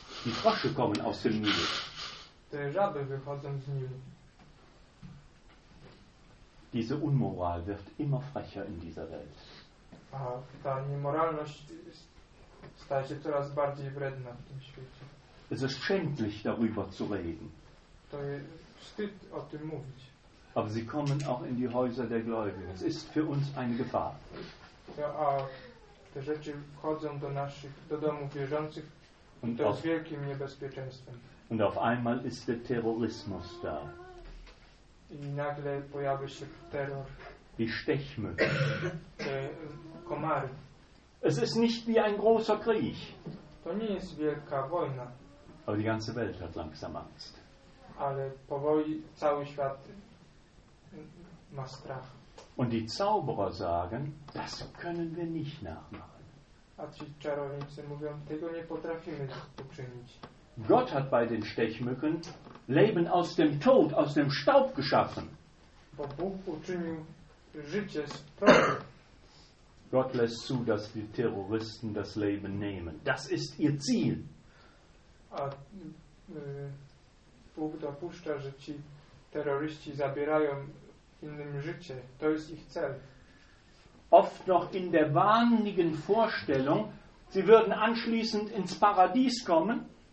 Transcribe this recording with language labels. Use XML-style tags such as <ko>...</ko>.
<de>Die Frösche kommen aus dem Nil.</de> <pl>Te żaby wychodzą z Nilu.</pl> <de>Diese Unmoral wird immer frecher in dieser Welt.</de> <pl>A ta niemoralność staje się coraz bardziej wredna w tym świecie.</pl> <de>Es ist schändlich, darüber zu reden.</de> <pl>To jest wstyd o tym mówić.</pl> <de>Aber sie kommen auch in die Häuser der Gläubigen. Es ist für uns eine Gefahr.</de> <pl>Ja, a te rzeczy wchodzą do naszych, do domów wierzących und to auf, jest wielkim niebezpieczeństwem.</pl> <de>Und auf einmal ist der Terrorismus da.</de> <pl>I nagle pojawia się terror.</pl> <de>Die Stechmücke.</de> <pl>Te komary.</pl> <de>Es ist nicht wie ein großer Krieg.</de> <pl>To nie jest wielka wojna.</pl> <de>Aber die ganze Welt hat langsam Angst.</de> <pl>Ale powoli cały świat ma strach.</pl> <de>Und die Zauberer sagen, das können wir nicht nachmachen.</de> <pl>A ci czarownicy mówią, tego nie potrafimy uczynić.</pl> <de>Gott hat bei den Stechmücken Leben aus dem Tod, aus dem Staub geschaffen.</de> <pl>Bo Bóg uczynił życie z prochu.</pl> <de>Gott lässt zu, dass die Terroristen das Leben nehmen. Das ist ihr Ziel.</de> <pl>A Bóg dopuszcza, że ci terroryści zabierają innym życie. To jest ich cel.</pl> <de>Oft noch in der wahnsinnigen Vorstellung, sie würden anschließend ins Paradies kommen.</de>